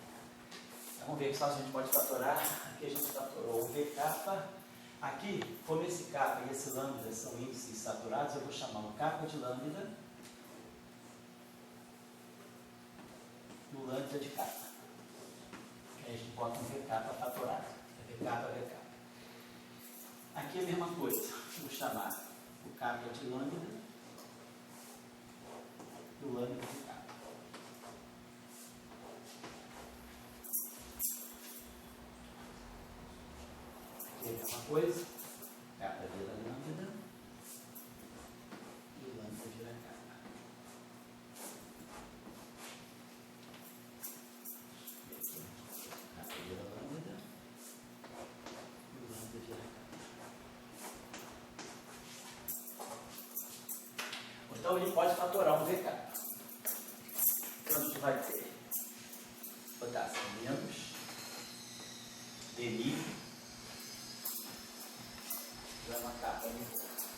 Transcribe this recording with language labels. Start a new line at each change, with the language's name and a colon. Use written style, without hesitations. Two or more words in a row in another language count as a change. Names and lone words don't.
Portuguese: Então, vamos ver que só a gente pode fatorar. Aqui a gente fatorou o V kappa. Aqui, como esse kappa e esse lambda são índices saturados, eu vou chamar o kappa de lambda e o lambda de kappa. Aí a gente bota um V kappa fatorado. V kappa, V kappa. Aqui é a mesma coisa. Vou chamar o kappa de lambda e o lambda de kappa. Aqui é a mesma coisa. Kappa vira lambda e o lambda vira kappa. Kappa vira lambda e o lambda vira kappa. Então ele pode fatorar um V kappa. Então a gente vai ter, botar assim, menos dni gama kappa de rho.